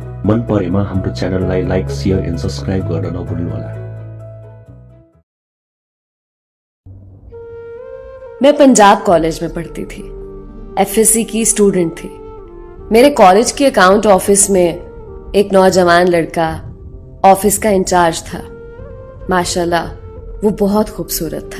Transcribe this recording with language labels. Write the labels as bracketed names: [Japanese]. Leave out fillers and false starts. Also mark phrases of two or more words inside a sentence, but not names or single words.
[Nepali] मन परेमा हाम्रो च्यानललाई [English] like, share and subscribe [Nepali] गर्न नभुल्नुहोला। [Hindi] मैं पंजाब कॉलेज में पढ़ती थी, एफएससी की स्टूडेंट थी। मेरे कॉलेज के अकाउंट ऑफिस में एक नौजवान लड़का ऑफिस का इंचार्ज था। माशाल्लाह वो बहुत खूबसूरत था।